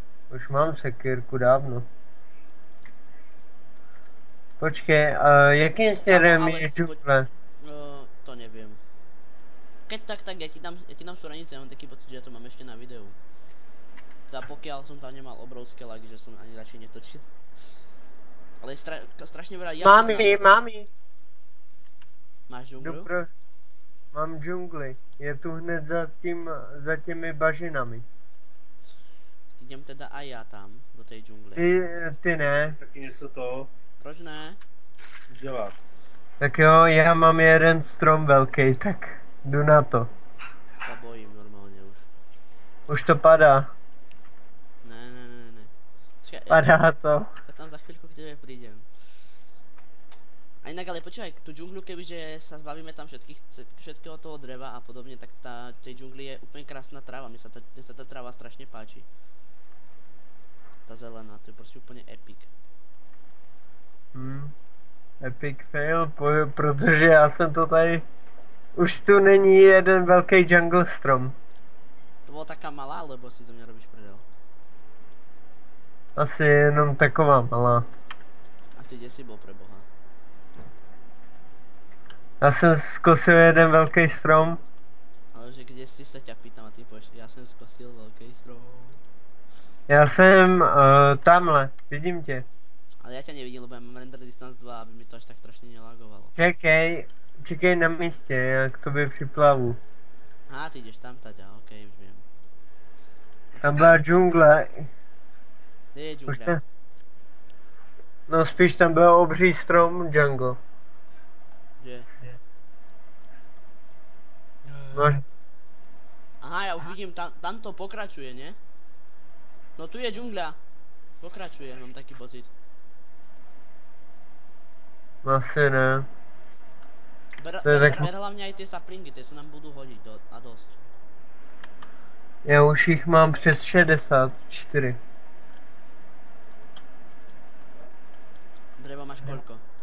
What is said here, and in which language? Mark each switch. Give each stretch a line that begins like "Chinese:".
Slovak: Už mám sekírku dávno.
Czech: Počkej, jakým směrem je džungle?
Slovak: To neviem. Keď tak, ja ti dám súranice, ja mám taký pocit, že ja to mám ešte na videu. Teda pokiaľ som tam nemal obrovské lagy, že som ani radšej netočil. Ale je strašne veľa jablka.
Czech: Mám ji.
Slovak: Máš džunglu?
Czech: Mám džungli. Je tu hned za těmi bažinami.
Slovak: Idem teda aj ja tam, do tej džungle.
Czech: Ty ne. Taky něco to Proč ne? dělat. Tak jo, já mám jeden strom velký, tak jdu na to.
Slovak: Sa bojím normálne už.
Czech: Už to padá.
Slovak: Ne. Počkaj,
Czech: Padá to.
Slovak: ja tam za chvíľku k tebe prídem. A inak ale počúvaj, tú džungľu, kebyže sa zbavíme tam všetkého toho dreva a podobne, tak tej džungli je úplne krásna tráva. Mne sa tá tráva strašne páči. Tá zelená, to je proste úplne epic.
Czech: Epic fail, protože já jsem to tady... Už tu není jeden velký jungle strom.
Slovak: To bola taká malá, alebo si zo mňa robíš prdel?
Czech: Asi jenom taková malá.
Slovak: A ty kde si bol pre boha?
Czech: Já jsem zkusil jeden velký strom.
Slovak: Ale že kde si sa ťa pýtam a ty povieš, ja som skosil veľký strom.
Czech: Já jsem tamhle, vidím tě.
Slovak: Ale ja ťa nevidím, lebo ja mám render distance 2, aby mi to až tak strašne nelagovalo.
Czech: Čekej na místě, já k tobě připlavu.
Slovak: Aha, ty ideš tam taďa, okej, už viem.
Czech: Tam byla džungle.
Slovak: Kde je džungľa?
Czech: No spíš tam byl obří strom jungle.
Slovak: Kde? No, Aha, ja už vidím, tam to pokračuje, nie? No tu je džungľa. Pokračuje, mám taký pocit.
Czech: asi ne.
Slovak: Ber hlavne aj tie saplingy, tie sa nám budú hodiť a dosť.
Czech: Já už jich mám přes 64.
Slovak: Dreva máš koľko?